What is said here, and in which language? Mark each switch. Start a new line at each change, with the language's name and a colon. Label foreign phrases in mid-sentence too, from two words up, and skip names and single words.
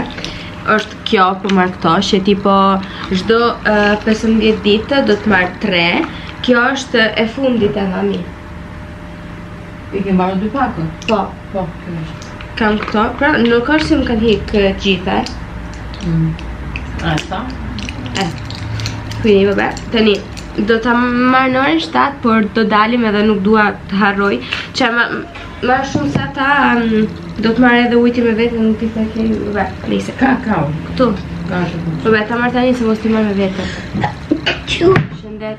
Albanian: Është kjo, po marr këto, që tipo çdo 15 ditë do të marr 3. Kjo është e fundit e mami. I ke marrë 2 pakën? Po, Po, kjo është. kam këto, pra nuk është se më kanë hik gjitha. A sa?
Italian: Quindi vabbè,
Albanian: tani do ta marr në orën 7, por do dalim edhe nuk dua të harroj. Që ma shumë se ata do të marr edhe ujti me vete, nuk i thekej, vabbè, nise. Ka, Këtu. ka shumë. Vabbè, ta marr tani se mos t'i marr me vete. Shëndet.